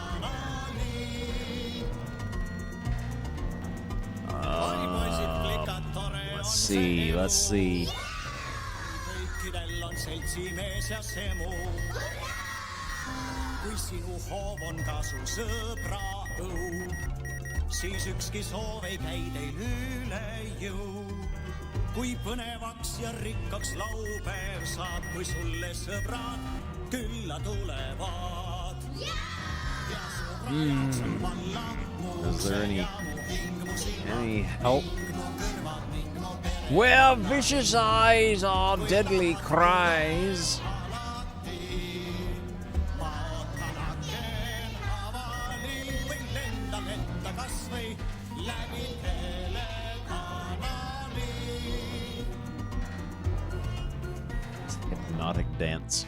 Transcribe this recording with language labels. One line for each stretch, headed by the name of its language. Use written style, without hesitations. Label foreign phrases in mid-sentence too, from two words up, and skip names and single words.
English: Let's see.
Estonian: kui sinu hoov on kasu sõbra õu, siis ükski soov ei käi teil üle jõu. kui põnevaks ja rikkaks laupäev saad, kui sulle sõbrad külla tulevad.
English: Is there any help? Where vicious eyes are deadly cries. Hypnotic dance.